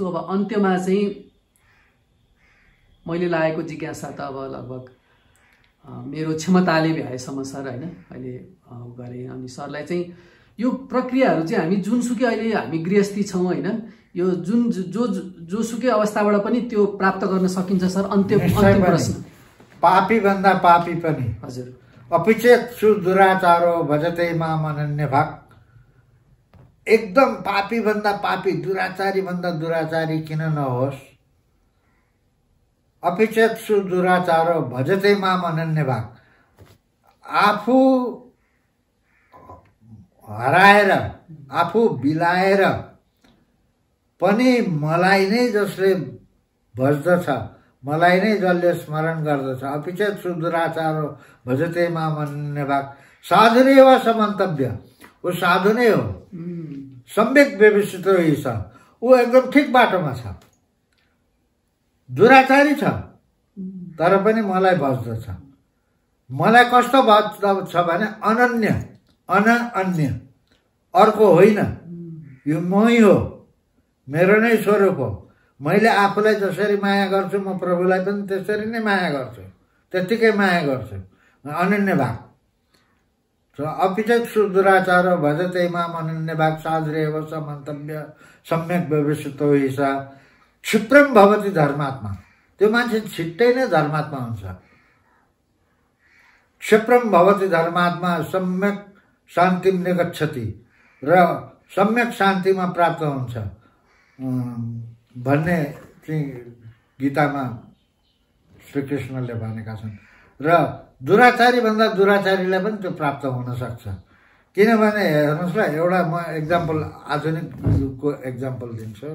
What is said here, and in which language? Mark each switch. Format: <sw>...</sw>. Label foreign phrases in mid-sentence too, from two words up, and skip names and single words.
<ne>अब अन्त्यमा चाहिँ मैले लागेको जिज्ञासा त अब लगभग मेरो क्षमताले भ्याएसम्म सर होइन अहिले गरेँ, अनि सरलाई चाहिँ यो प्रक्रियाहरू चाहिँ हामी जुनसुकै अहिले हामी गृहस्थी छौँ होइन, यो जुन जोसुकै अवस्थाबाट पनि त्यो प्राप्त गर्न सकिन्छ सर? अन्तिम प्रश्न। पापी भन्दा पापी पनि, हजुर,</ne> <sa>अपिचेत सुदुराचारो भजते माम अनन्य भाग।</sa> <ne>एकदम पापी भन्दा पापी, दुराचारी भन्दा दुराचारी किन नहोस्,</ne> <sa>अपिचेत सुदुराचारो भजते माम अनन्य भाग।</sa> <ne>आफू हराएर, आफू बिलाएर पनि मलाई नै जसले भज्दछ, मलाई नै जसले स्मरण गर्दछ,</ne> <sa>अपिचेत सुदुराचारो भजते माम अनन्य भाग। साधुरेव समन्तव्य,</sa> <ne>वो साधु नै हो, सम्यक व्यवस्थित छ, ऊ एकदम ठिक बाटोमा छ। दुराचारी छ तर पनि मलाई भज्दछ। मलाई कस्तो भज्दछ भने अनन्य, अन्य, अर्को होइन, यो मै हो, मेरो नै स्वरूप हो। मैले आफूलाई जसरी माया गर्छु म प्रभुलाई पनि त्यसरी नै माया गर्छु, त्यत्तिकै माया गर्छु।</ne> <sa>अनन्य भाग। अपिचेत सुदुराचार भजते माम अनन्य भाग। साधुरेव समन्तव्य सम्यक व्यवस्थितो हि स। क्षिप्रम भवति धर्मात्मा।</sa> <ne>त्यो मान्छे छिट्टै नै धर्मात्मा हुन्छ।</ne> <sa>क्षिप्रम भवति धर्मात्मा सम्यक शान्तिम निगच्छति,</sa> <ne>र सम्यक शान्तिमा प्राप्त हुन्छ भन्ने चाहिँ गीतामा श्रीकृष्णले भनेका छन्। र दुराचारी भन्दा दुराचारीलाई पनि त्यो प्राप्त हुन सक्छ। किनभने हेर्नुहोस् ल, एउटा म एक्जाम्पल, आधुनिक युगको एक्जाम्पल दिन्छु।</ne>